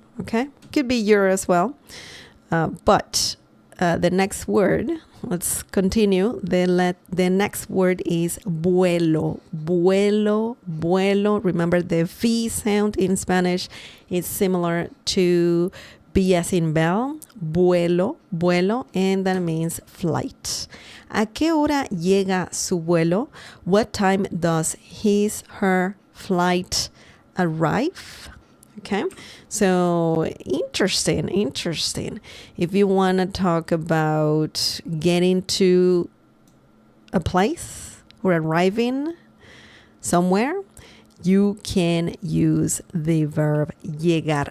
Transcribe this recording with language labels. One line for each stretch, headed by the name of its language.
English: Okay, could be your as well. But the next word, let's continue. The next word is vuelo. Remember the V sound in Spanish is similar to B as in bell. Vuelo, and that means flight.
Spanish: ¿A qué hora llega su vuelo?
English: What time does her flight arrive? Okay, so interesting. If you want to talk about getting to a place or arriving somewhere, you can use the verb llegar.